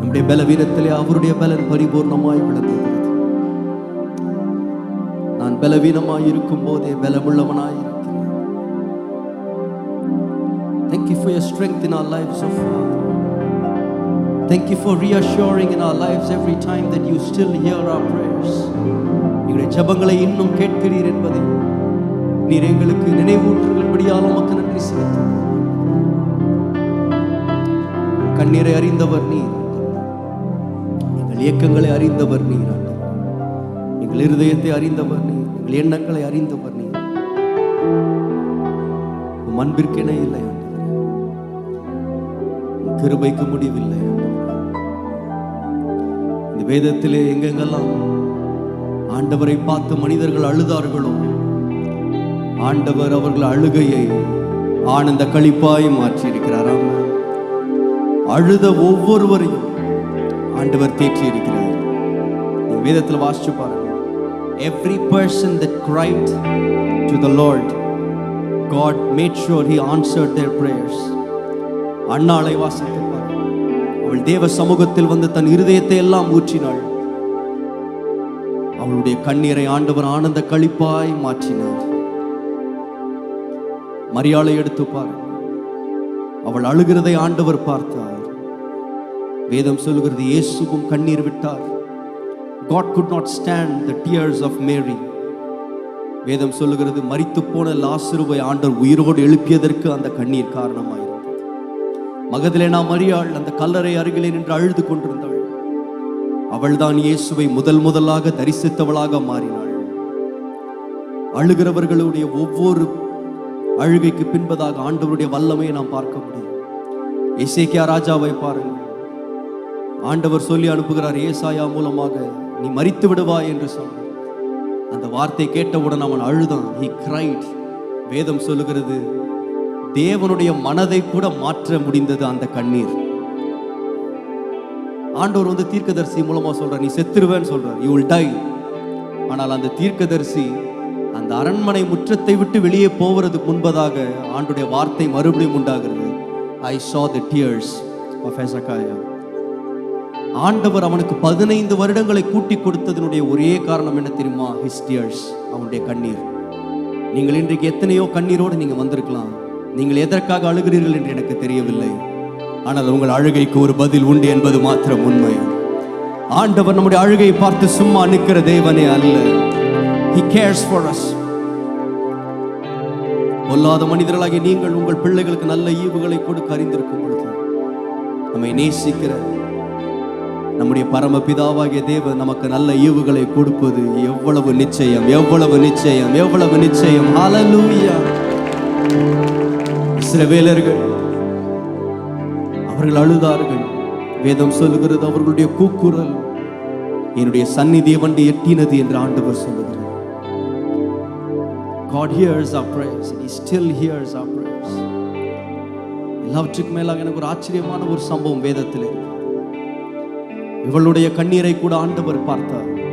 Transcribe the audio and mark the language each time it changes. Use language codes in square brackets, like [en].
[ta] பலவீனத்திலே அவருடைய பலன் பரிபூர்ணமாய் விளங்குகிறது. நான் பலவீனமாய் இருக்கும் போதே பலமுள்ளவனாய் இருக்கிறேன். [en] Thank you for your strength in our lives, O Father. Thank you for reassuring in our lives every time that you still hear our prayers. [ta] எங்களுடைய ஜெபங்களை இன்னும் கேட்கிறீர் என்பதை நீர் எங்களுக்கு நினைவூட்டுகிறபடியால் உமக்கு நன்றி செலுத்துகிறோம். கண்ணீரை அறிந்தவர் நீர், எங்கள் இயக்கங்களை அறிந்தவர் நீர், எங்கள் இருதயத்தை அறிந்தவர் நீர், எங்கள் எண்ணங்களை அறிந்தவர் நீர். உம் அன்பிற்கென இல்லை, கிருபைக்கு முடிவில்லை. இந்த வேதத்திலே எங்கெங்கெல்லாம் ஆண்டவரை பார்த்து மனிதர்கள் அழுதார்களோ, ஆண்டவர் அவர்கள் அழுகையை ஆனந்த களிப்பாய் மாற்றி இருக்கிறாராம். அழுத ஒவ்வொருவரையும் ஆண்டவர் தேற்றி இருக்கிறார். வேதத்தில் வாசிச்சு பாருங்க. [en] Every person that cried to the Lord, God made sure He answered their prayers. [ta] அன்னாளை வாசித்து பாருங்க. அவள் தேவ சமூகத்தில் வந்து தன் இருதயத்தை எல்லாம் ஊற்றினாள். அவளுடைய கண்ணீரை ஆண்டவர் ஆனந்த களிப்பாய் மாற்றினார். மரியாளை எடுத்து பாருங்க. அவள் அழுகிறதை ஆண்டவர் பார்த்தார். வேதம் சொல்லுகிறது, இயேசுவும் கண்ணீர் விட்டார். [en] God could not stand the tears of Mary. [ta] வேதம் சொல்லுகிறது, மரித்து போன லாசருவை ஆண்டவர் உயிரோடு எழுப்பியதற்கு அந்த கண்ணீர் காரணமாயிருந்தது. மகதலேனா மரியாள் அந்த கல்லறை அருகிலே நின்று அழுது கொண்டிருந்தாள். அவள்தான் இயேசுவை முதலாக தரிசித்தவளாக மாறினாள். அழுகிறவர்களுடைய ஒவ்வொரு அழுகைக்கு பின்பதாக ஆண்டவருடைய வல்லமையை நாம் பார்க்க முடியும். எசேக்கியா ராஜாவை பாருங்கள். ஆண்டவர் சொல்லி அனுப்புகிறார் ஏசாயா மூலமாக, நீ மரித்து விடுவாய் என்று சொன்னார். அந்த வார்த்தை கேட்டவுடன் அவன் அழுதான். [en] He cried. [ta] வேதம் சொல்லுகிறது, தேவனுடைய மனதை கூட மாற்ற முடிந்தது அந்த கண்ணீர். ஆண்டவர் வந்து தீர்க்கதரிசி மூலமா சொல்றார், நீ செத்துருவேன்னு சொல்றார், [en] you will die. [ta] ஆனால் அந்த தீர்க்கதரிசி அந்த அரண்மனை முற்றத்தை விட்டு வெளியே போவதற்கு முன்பதாக ஆண்டுடைய வார்த்தை மறுபடியும் உண்டாகிறது. [en] I saw the tears of Hezekiah. [ta] ஆண்டவர் அவனுக்கு 15 வருடங்களை கூட்டி கொடுத்ததனுடைய ஒரே காரணம் என்ன தெரியுமா? [en] His tears, [ta] அவனுடைய கண்ணீர். நீங்கள் இன்றைக்கு எத்தனையோ கண்ணீரோடு நீங்க வந்திருக்கலாம். நீங்கள் எதற்காக அழுகிறீர்கள் என்று எனக்கு தெரியவில்லை. ஆனால் உங்கள் அழுகைக்கு ஒரு பதில் உண்டு என்பது மாத்திரம் உண்மை. ஆண்டவர் நம்முடைய அழுகையை பார்த்து சும்மா நிற்கிற தேவனே அல்ல. [en] He cares for us. [ta] பொல்லாத மனிதர்களாகிய நீங்கள் உங்கள் பிள்ளைகளுக்கு நல்ல ஈவுகளை கொடுக்க அறிந்திருக்கும் பொழுது நம்மை நேசிக்கிற நம்முடைய பரம பிதாவாகிய தேவன் நமக்கு நல்ல ஈவுகளை கொடுப்பது எவ்வளவு நிச்சயம், எவ்வளவு நிச்சயம், எவ்வளவு நிச்சயம். ஹல்லேலூயா. இஸ்ரவேலர்கள் அவர்கள் அழுதார்கள். வேதம் சொல்லுகிறது, அவர்களுடைய கூக்குரல் என்னுடைய சந்நிதியை வந்து எட்டினது என்று ஆண்டவர் சொல்லுகிறார். [en] God hears our prayers and He still hears our prayers. [ta] எல்லாவற்றுக்கு மேலாக எனக்கு ஒரு ஆச்சரியமான ஒரு சம்பவம் வேதத்தில் இருக்கு. இவளுடைய கண்ணீரை கூட ஆண்டவர் பார்த்தார்.